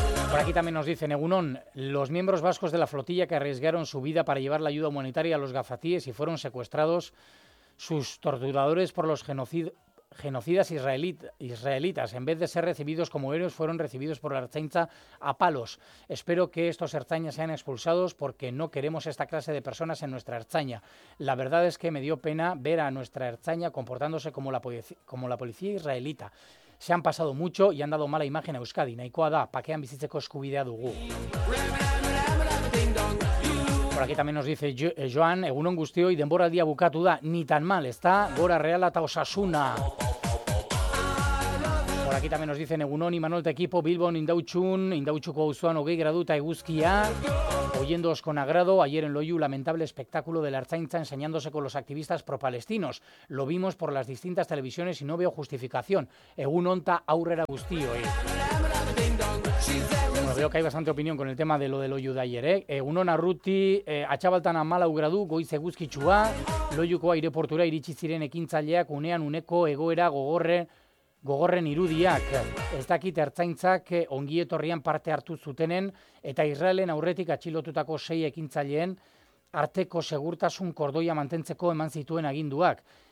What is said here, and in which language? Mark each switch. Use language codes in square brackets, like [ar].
[es] Por aquí también nos dicen, Egunon, los miembros vascos de la flotilla que arriesgaron su vida para llevar la ayuda humanitaria a los gazatíes y fueron secuestrados sus torturadores por los genocidas israelitas, en vez de ser recibidos como héroes, fueron recibidos por la Ertzaintza a palos. Espero que estos ertzainas sean expulsados porque no queremos esta clase de personas en nuestra Ertzaintza. La verdad es que me dio pena ver a nuestra Ertzaintza comportándose como la policía israelita. Se han pasado mucho y han dado mala imagen a Euskadi. [eu] Nahikoa da, pakean bizitzeko eskubidea dugu. [es] Por aquí también nos dice Joan, [eu] egunon guztioi, denboraldia bukatu da, [es] ni tan mal, está gora reala ta Osasuna. Por aquí también nos dicen [eu] egunon y Manuel Tequipo, Bilbon indautxun, indautxuko auzoan 20 graduta eguzkia. [es] Oyéndoos con agrado, ayer en Loiu, lamentable espectáculo de la Ertzaintza enseñándose con los activistas propalestinos. Lo vimos por las distintas televisiones y no veo justificación. [eu] Egunon ta aurrera guztioi. [es] Veo que hay bastante opinión con el tema de lo del Loiu de ayer, ¿eh? [eu] Egunon arruti, atxabaltan amalau gradu, goiz eguzkitsua, Loiuko aireportura iritsi ziren ekintzaileak unean uneko egoera gogorren irudiak. Ez dakit ertzaintzak ongietorrian parte hartu zutenen, eta Israelen aurretik atxilotutako sei ekintzaileen arteko segurtasun kordoia mantentzeko eman zituen aginduak.